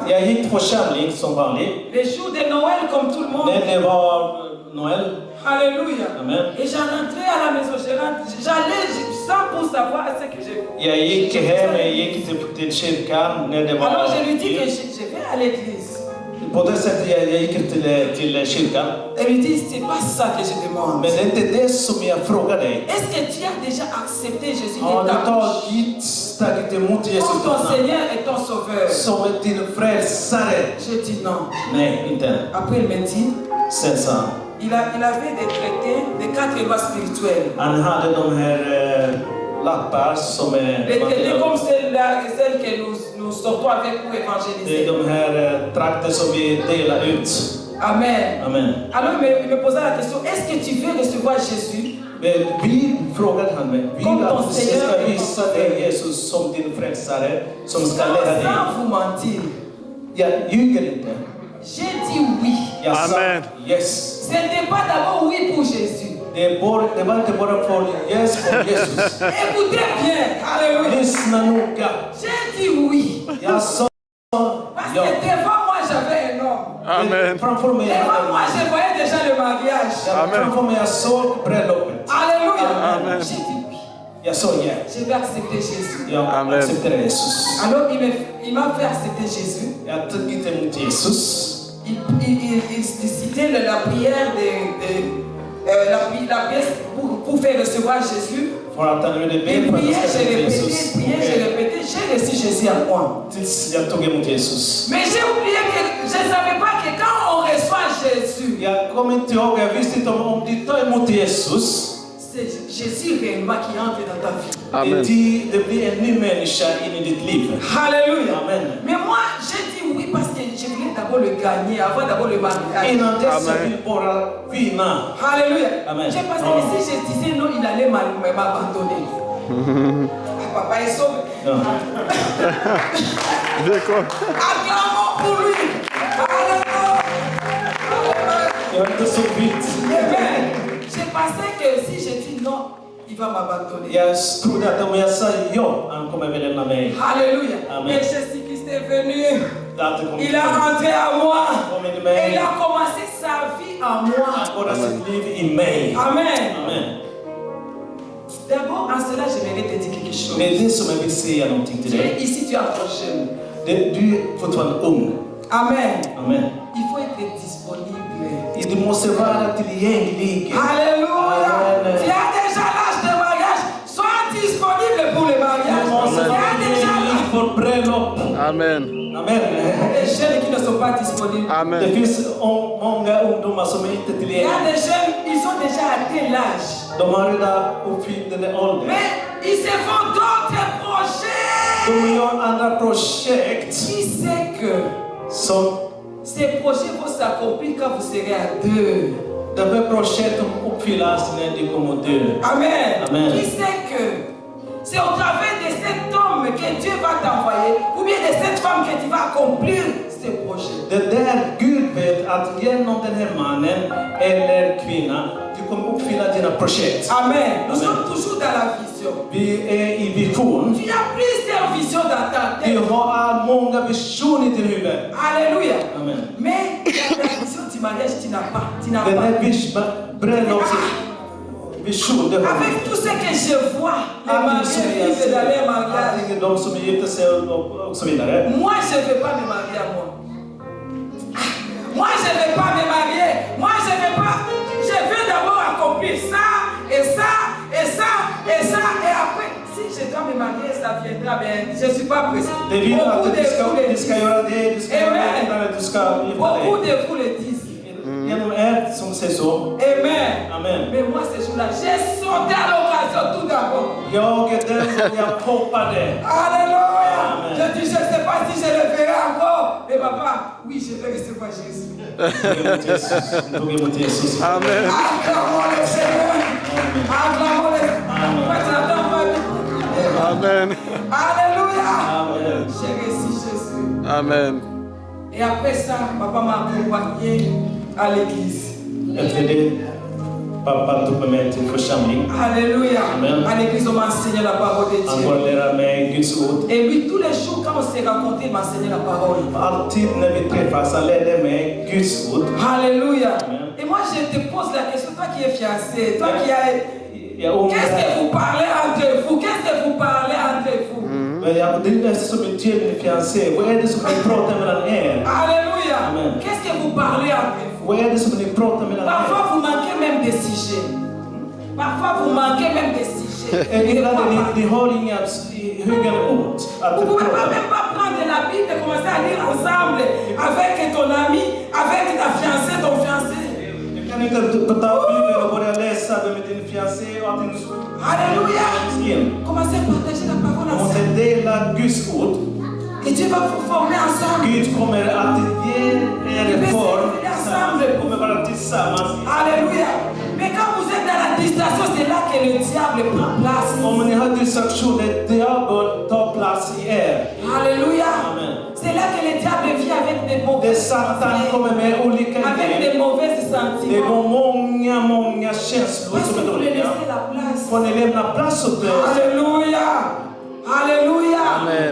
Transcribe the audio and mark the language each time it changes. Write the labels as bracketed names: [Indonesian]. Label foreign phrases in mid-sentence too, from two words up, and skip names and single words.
[Swedish] Jag gick till församling som vanligt. [French] Les jours de Noël comme tout le monde. [Swedish] När det var Noël. [French] Alléluia. Amen. Et j'entrais à la maison, j'allais sans pour savoir ce que j'ai fait. [Swedish] Jag gick hem, jag gick till kyrkan när det var... [French] Alors je lui dis que je vais à l'église. [Swedish] På det sättet jag gick till kyrkan. [French] Elle lui dit, c'est pas ça que je demande. [Swedish] Men det är inte det som jag frågar dig. [French] Est-ce que tu as déjà accepté Jésus [Swedish] Har [French] de ta [Swedish] du [French] bouche [Swedish] tagit emot Jesus [French] comme ton Seigneur et ton Sauveur? [Swedish] som din frälsare? [French] Je dis non. [Swedish] Nej, inte än. [French] Après il me dit, [Swedish] Sen sa han, [French] il avait des traités des 4 lois spirituelles. [Swedish] han hade de här lappar som [French] Les traités comme celles que nous sortons avec pour [Swedish] det är [French] évangéliser. [Swedish] de här trakter som vi delar ut. Amen. Amen. [French] Alors il me posait la question, est-ce que tu veux recevoir Jésus? [Swedish] Men vi frågade han mig, vill Kom att de du säger- ska visa dig Jesus som din frälsare som ska leda dig? [French] Sans vous mentir. [Swedish] Jag ljuger inte. [French] J'ai dit oui. [Swedish] Jag sa Amen. yes. [French] Ce n'était pas d'abord oui pour Jésus. [Swedish] Det var inte bara för yes för Jesus. [French] Écoutez bien. Alléluia. [Swedish] Lyssna noga. [French] J'ai dit oui. [Swedish] Jag sa [French] Parce [Swedish] ja. [French] que devant moi, j'avais un homme. Amen. [Swedish] Framför mig [French] Devant moi, je voyais déjà le mariage. Amen. [Swedish] Framför mig jag såg bröllopet. Alléluia. Amen. [French] J'ai dit oui. [Swedish] Jag sa ja. [French] Je vais accepter Jésus. [Swedish] Jag Amen. accepterar Jesus. [French] Alors, il m'a fait accepter Jésus. [Swedish] Jag tog emot Jesus. [French] Il citait la prière la pièce pour faire recevoir Jésus. [Swedish] För att han ville be [French] Il [Swedish] för att [French] priait, [Swedish] jag ska [French] j'ai [Swedish] ta [French] répété, [Swedish] Jesus. [French] priais, j'ai répété, j'ai reçu Jésus en moi. [Swedish] Tills jag tog emot Jesus. [French] Mais j'ai oublié que je ne savais pas que quand on reçoit Jésus, [Swedish] Jag kommer inte ihåg, jag visste inte om du tar emot Jesus. [French] c'est Jésus réellement qui entre dans ta vie. Amen. [Swedish] Det blir en ny människa in i ditt liv. Alléluia. Amen. [French] Mais moi, j'ai dit oui parce que je voulais d'abord le gagner avant d'abord le mariage. [Swedish] Innan dess Amen. jag vill bara vinna. Alléluia. Amen. [French] J'ai pensé que si je disais non, il allait m'abandonner. Papa est sauvé. [Swedish] Ja. [French] D'accord. Acclamons pour lui. Alléluia. [Swedish] Jag var inte så vitt. Amen. [French] J'ai pensé que si je dis non, il va m'abandonner. [Swedish] Jag trodde att om jag sa ja, han kommer väl lämna mig. Alléluia. Amen. [French] Mais Jésus-Christ est venu. [Swedish] Det har alltid kommit [French] Il a rentré à moi. [Swedish] kommit i [French] Et [Swedish] mig. [French] il a commencé sa vie en moi. [Swedish] Han går sitt liv i mig. Amen. Amen. [French] D'abord, en cela, j'aimerais te dire quelque chose. [Swedish] Det är det som jag vill säga någonting till [French] Tu es [Swedish] dig. [French] ici, tu es encore jeune. [Swedish] Du är fortfarande ung. Amen. Amen. [French] Il faut être disponible. [Swedish] Du måste vara tillgänglig. Alléluia. Amen. [French] Tu as déjà l'âge de mariage. Sois disponible pour le mariage. [Swedish] Du måste [French] Tu [Swedish] vara [French] as déjà [Swedish] tillgänglig för bröllop. Amen. Amen. [French] des jeunes qui ne sont pas disponibles. [Swedish] Det Amen. finns många ungdomar som inte är [French] Il y a [Swedish] tillgängliga. [French] des jeunes, ils ont déjà atteint l'âge. [Swedish] De har redan uppfyllt den åldern. [French] Mais Ils se font d'autres projets. [Swedish] De gör andra projekt [French] Qui sait que [Swedish] som [French] ces projets vont s'accomplir quand vous serez à deux? [Swedish] de här projekten uppfyllas när de kommer att dö. Amen. Amen. [French] Qui sait que c'est au travers de cet homme que Dieu va t'envoyer, ou bien de cette femme que tu vas accomplir ces projets. [Swedish] Det där Gud vet att genom den här mannen eller kvinnan du kommer uppfylla dina projekt. [French] Amen. Nous Amen. sommes toujours dans la vision. [Swedish] Vi är i vision. [French] Tu as plusieurs visions dans ta [Swedish] Vi [French] tête. [Swedish] har många visioner i din huvud. Alléluia. Amen. [French] Mais la vision du mariage, tu n'as pas. Tu n'as [Swedish] Den [French] pas. [Swedish] här bröllopsvision, det har vi. [French] Avec tout ce que je vois, les mariés vivent dans les mariages. [Swedish] De som gifter sig och så vidare. [French] Moi, je ne vais pas me marier à moi. Moi, je ne vais pas me marier. Moi, je ne vais pas. Je veux d'abord accomplir ça, et ça, et ça, et ça. Et après, si je dois me marier, ça viendra bien. Je ne suis pas pressé. [Swedish] Det vill att [French] Beaucoup de vous le [Swedish] du ska [French] disent. [Swedish] göra det, du ska göra det, du ska gifta [French] Beaucoup [Swedish] dig. [French] de vous le disent. [Swedish] Genom er som säger så. Amen. Amen. [French] Mais moi, ce jour-là, j'ai sauté à l'occasion tout d'abord. [Swedish] Jag hoppade. Alléluia. Amen. [French] Je dis, je ne sais pas si je le ferai encore. Mais papa, oui, je vais recevoir Jésus. [Swedish] Tog emot Jesus. Amen. [French] Acclamons le Seigneur. Acclamons le Amen. Moi, tu n'attends pas. Amen. Alléluia. Amen. J'ai reçu Jésus. Amen. Et après ça, papa m'a accompagné à l'église. [Swedish] Efter det, pappa tog med mig till församling. Alléluia. Amen. [French] À l'église, on m'a enseigné la parole de [Swedish] Han [French] Dieu. [Swedish] började lära mig Guds ord. [French] Et lui, tous les jours, quand on s'est rencontrés, il m'a enseigné la parole. [Swedish] Alltid när vi träffas, han lärde mig Guds ord. Alléluia. Amen. [French] Et moi, je te pose la question, toi qui es fiancé, toi qui as... [Swedish] Jag [French] Qu'est-ce que [Swedish] undrar, [French] vous parlez entre vous? Qu'est-ce que vous parlez entre vous? [Swedish] men det är som en djävul fiancé. Vad är det som ni pratar mellan er? Alléluia. Amen. [French] Qu'est-ce que vous parlez entre vous? [Swedish] Vad är det som ni pratar mellan er? [French] Parfois, vous manquez même des sujets. Parfois, vous manquez même des sujets. [Swedish] Ibland ni har inga högre ord att [French] Vous ne pouvez [Swedish] prata. [French] même pas prendre la Bible et commencer à lire ensemble avec ton ami, avec ta fiancée, ton fiancé. [Swedish] Du kan inte ta Bibeln och börja läsa det med din fiancé och allting. Alléluia. Igen. [French] Commencez à partager la parole [Swedish] Du måste [French] ensemble. [Swedish] dela Guds ord. [French] Et Dieu va vous former ensemble. [Swedish] Gud kommer att ge er en form. Ni kommer vara tillsammans. Alléluia. [French] Mais quand vous êtes dans la distraction, c'est là que le diable prend place. [Swedish] Om ni har distraktion, diabel tar plats i er. Alléluia. Amen. [French] C'est là que le diable vient avec des [Swedish] Det [French] mauvaises [Swedish] Satan kommer med olika [French] avec [Swedish] idéer. [French] des mauvaises [Swedish] Det [French] sentiments. [Swedish] var många känslor [French] Parce [Swedish] som [French] que [Swedish] är [French] vous voulez [Swedish] dåliga. [French] laisser la place. [Swedish] Får ni lämna plats åt det? Alléluia. Alléluia. Amen.